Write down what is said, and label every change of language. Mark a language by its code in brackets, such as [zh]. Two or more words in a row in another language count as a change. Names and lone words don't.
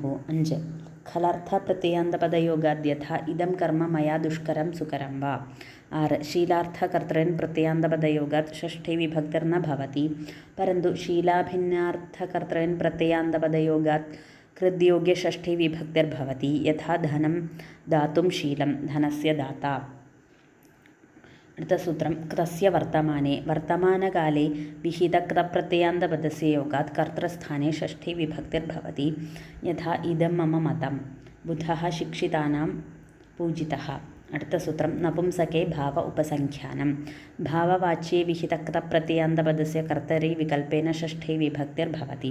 [sa] 5 खलर्थप्रत्ययान्तपदयोगाद्यथा इदं कर्म मया दुष्करं सुकरं वा। 6 शीलार्थकर्तॄन् प्रत्ययान्तपदयोगात् षष्ठी विभक्तिर्न भवति, परन्तु शीलाभिन्नार्थकर्तॄन् प्रत्ययान्तपदयोगात् कृद्योगे षष्ठी विभक्तिर्भवति। यथा धनं दातुं शीलं, धनस्य दाता। [ml] അടുത്ത സൂത്രം [sa] ക്തസ്യ വർത്തമാനെ വർത്തമാനകാലെ വിഹിതക്തപ്രത്യയാന്തപദസ്യ യോഗാത് കർത്തൃസ്ഥാനെ ഷഷ്ഠി വിഭക്തിർഭവതി. യഥാ ഇദം മമ മതം, ബുധഃ ശിക്ഷിതാനാം പൂജിതഃ. [ml] അടുത്ത സൂത്രം [sa] നപുംസകേ ഭാവ ഉപസംഖ്യാനം ഭാവവാച്യേ വിഹിതക്തപ്രത്യയാന്തപദസ്യ കർത്തരി വികൽപ്പേന ഷഷ്ഠി വിഭക്തിർഭവതി.